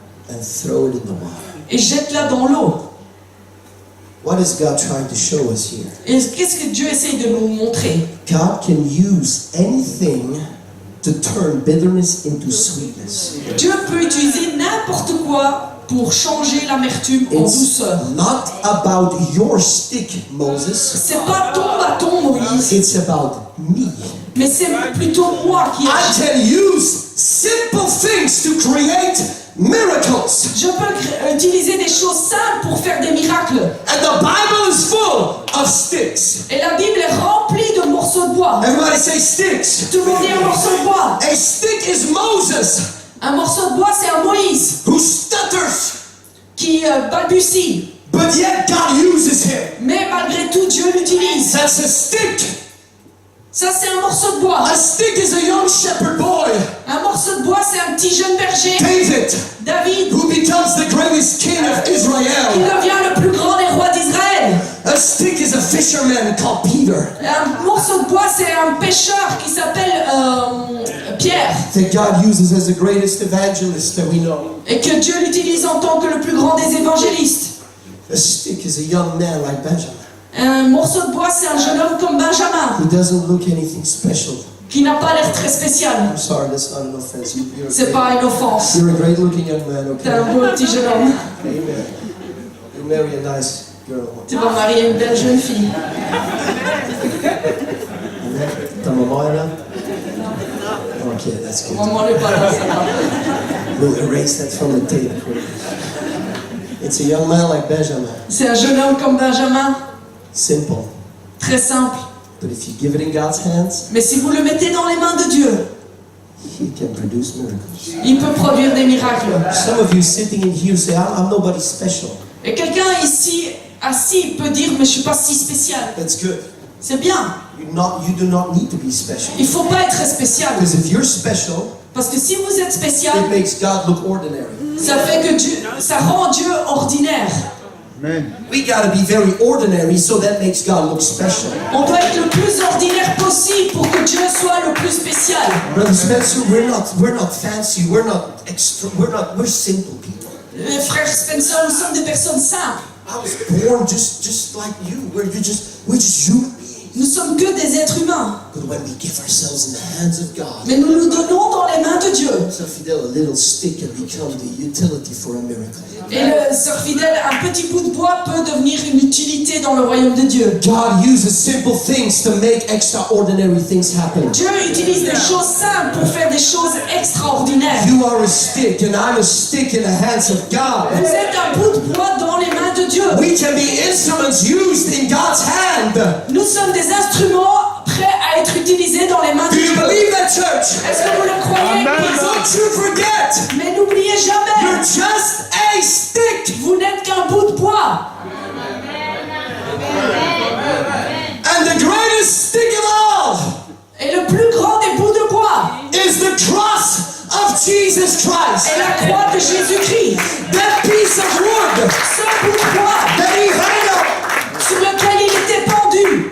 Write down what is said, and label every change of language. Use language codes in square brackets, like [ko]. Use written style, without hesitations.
[en] and throw it in the water. [fr] et jette-la dans l'eau. [en] What is God trying to show us here? [fr] Et qu'est-ce que Dieu essaye de nous montrer? [en] God can use anything to turn bitterness into sweetness. [fr] Dieu peut utiliser n'importe quoi pour changer l'amertume en [en] It's [fr] douceur. [en] not about your stick, Moses. [fr] C'est pas ton bâton, Moïse, [en] It's about me. [fr] mais c'est plutôt moi qui [en] I [fr] agis. [en] can use simple things to create miracles. [fr] Je peux utiliser des choses simples pour faire des miracles. [en] And the Bible is full of sticks. [fr] Et la Bible est remplie de morceaux de bois. [en] Everybody say sticks. [fr] Tout le monde dit un morceau de bois. [en] A stick is Moses [fr] Un morceau de bois, c'est un Moïse [en] who stutters, [fr] qui balbutie. [en] but yet God uses him. [fr] Mais malgré tout, Dieu l'utilise. [en] That's a stick. [fr] Ça, c'est un morceau de bois. [en] A stick is a young shepherd boy, [fr] Un morceau de bois, c'est un petit jeune berger, [en] David, [fr] David, [en] who becomes the greatest king of [fr] qui [en] Israel. [fr] devient le plus grand des rois d'Israël. [en] A stick is a fisherman called Peter. [fr] Un morceau de bois, c'est un pêcheur qui s'appelle Pierre. [en] That God uses as the greatest evangelist that we know. [fr] Et que Dieu l'utilise en tant que le plus grand des évangélistes. [en] A stick is a young man like Benjamin, [fr] Un morceau de bois, c'est un jeune homme comme Benjamin, [en] who doesn't look anything special. [fr] qui n'a pas l'air très spécial. [en] I'm sorry, that's not an offense. You're, [fr] C'est pas une offense. [en] you're a great looking young man, [fr] T'es [en] okay? [fr] un beau petit jeune homme. [en] Amen. You marry a nice girl. [fr] Tu vas marier une belle jeune fille. Amen. Ta maman est là? [en] Okay, that's good. [fr] Maman n'est pas là, ça va. [en] We'll erase that from the tape. It's a young man like Benjamin. [fr] C'est un jeune homme comme Benjamin, [en] Simple. [fr] très simple. [en] But if you give it in God's hands, [fr] Mais si vous le mettez dans les mains de Dieu, [en] He can produce miracles. [fr] il peut produire des miracles. [en] Some of you sitting in here say, I'm nobody special. [fr] Et quelqu'un ici assis peut dire, mais je suis pas si spécial. [en] That's good. [fr] C'est bien. [en] You do not need to be special. [fr] Il faut pas être spécial. [en] Because if you're special, [fr] Parce que si vous êtes spécial, [en] it makes God look ordinary. [fr] ça fait que Dieu, ça rend Dieu ordinaire. [en] We gotta be very ordinary so that makes God look special. [fr] On doit être le plus ordinaire possible pour que Dieu soit le plus spécial. [en] Brother Spencer, we're not fancy, we're simple people. [fr] Frère Spencer, nous sommes des personnes simples. [en] I was born just like you. We're just human beings. [fr] Nous sommes que des êtres humains. [en] But when we give ourselves in the hands of God, [fr] Mais nous nous donnons dans les mains de Dieu. [en] so Fidel, a little stick can become the utility for a miracle. [fr] Et le sœur fidèle, un petit bout de bois peut devenir une utilité dans le royaume de Dieu. [en] God uses simple things to make extraordinary things happen. [fr] Dieu utilise des choses simples pour faire des choses extraordinaires. [en] You are a stick and I'm a stick in the hands of God. [fr] Vous êtes un bout de bois dans les mains de Dieu. [en] We can be instruments used in God's hand. [fr] Nous sommes des instruments prêts à être utilisés dans les mains de [en] Do you [fr] Dieu. [en] believe that, church? [fr] Est-ce que vous le croyez? [en] Don't you forget, [fr] Mais n'oubliez [en] you're [fr] jamais, [en] just a stick. [fr] vous n'êtes qu'un bout de bois. [en] And the greatest stick of all [fr] Et le plus grand des bouts de bois [en] is the cross of Jesus Christ. [fr] est la croix de Jésus-Christ. [en] That piece of wood [fr] Ce bout de bois [en] that he hung up [fr] sur lequel il était pendu